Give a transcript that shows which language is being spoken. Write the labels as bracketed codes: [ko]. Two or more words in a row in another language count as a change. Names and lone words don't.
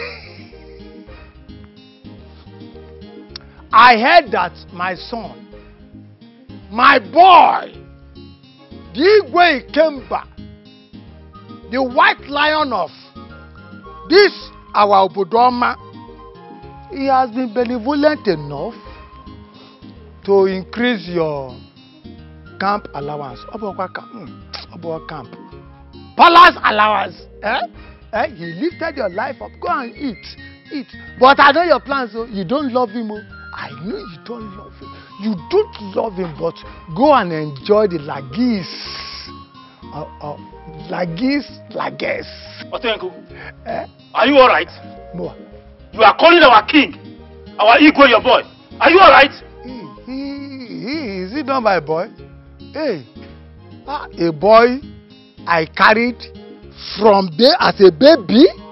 [en] I heard that my son, my boy, the Igwe Ikemba, the white lion of this our Obodoma, he has been benevolent enough to increase your camp allowance. About camp. Palace allowance. He lifted your life up. Go and eat. Eat. But I know your plans, so you don't love him. I know you don't love him. You don't love him, but go and enjoy the lagis. Lagis. Otenku, are you alright? Moa. You are calling our king, our Igwe, your boy. Are you alright? Is he not my boy? Hey, a boy I carried from there as a baby?